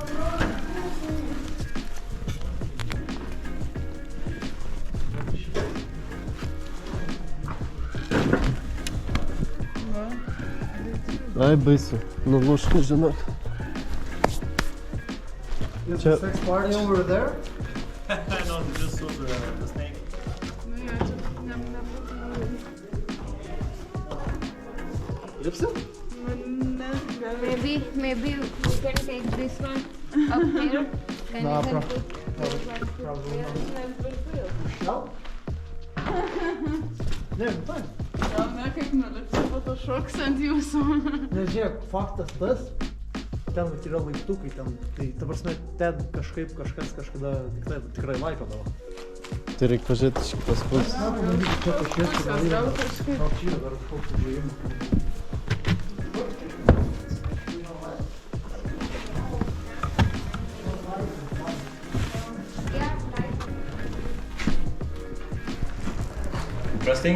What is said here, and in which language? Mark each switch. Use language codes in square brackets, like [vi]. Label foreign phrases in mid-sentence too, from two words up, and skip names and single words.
[lt] Ai, baisu. Nulūš, žinok. [en] Is Čia- the sex party over there? No, they just saw the snake. [lt] Nu, jo, čia nebūtų. Lipsim? [en] Maybe we can take this one up here and Nah, we can bro. put this one Probably here. [lt] Gal? Ne, nu tai. Gal ne, kaip nulipsi, po to šoks ant jūsų. Nes žiūrėk, faktas tas, ten vat yra laiptukai, ten, tai ta prasme, ten kažkaip kažkas kažkada tikrai laikodavo. Tai reikia pažiūrėti iš kitos pusės. Na, pamanyti, čia pašiesti, gal yra. Gal kažkaip. Gal čia yra dar kažkoks užėjimas. Interesting?